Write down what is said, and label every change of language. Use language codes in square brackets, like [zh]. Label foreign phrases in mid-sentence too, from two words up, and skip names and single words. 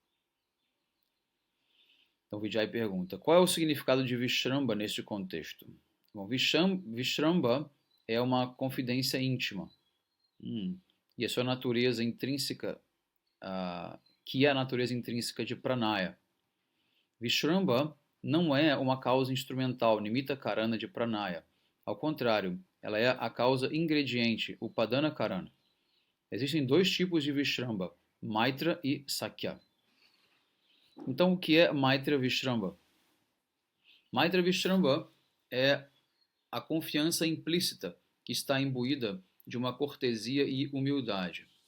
[pt] Então Vijay pergunta, qual é o significado de Vishramba neste contexto? Bom, Vishramba é uma confidência íntima, e a sua natureza intrínseca, que é a natureza intrínseca de Pranaya. Vishramba não é uma causa instrumental, [sa] nimitta karana [pt] de Pranaya. Ao contrário, ela é a causa ingrediente, [sa] upadana karana. [pt] Existem dois tipos de Vishramba, Maitra e Sakya. Então, o que é [sa] Maitra Vishramba? Maitra Vishramba [pt] é a confiança implícita que está imbuída de uma cortesia e humildade.